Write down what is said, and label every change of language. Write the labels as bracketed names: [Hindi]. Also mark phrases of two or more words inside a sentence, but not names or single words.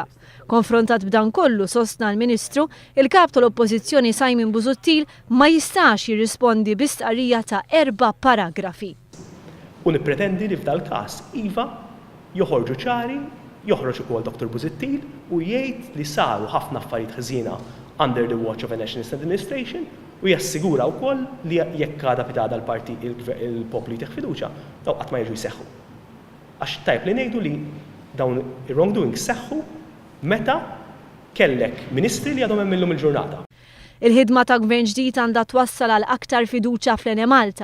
[Maltese] Konfrontat b'dan kollu sostna l-Ministru, il-kap tal-Oppożizzjoni Simon Busuttil ma jistax jirrispondi b'istqarrija ta' 4 paragrafi. U nippretendi li f'dal każ iva joħorġu ċari, joħroġ ukoll Dr. Busuttil u jgħid li saru ħafna affarijiet ħażina [English] under the watch of a Nationalist administration [Maltese] u jassigura wkoll li jekk għadha pitada l-partit il-poplu jtieħ fiduċja daw qatt ma jiġu jseħħu. Għax tajb li ngħidu li dawn ir-wrongdoings seħħu meta kellek ministri li għadhom hemm illum il-ġurnata. Il-ħidma ta' Gvern ġdid għandha twassal għal aktar fiduċja fl-Enemalta.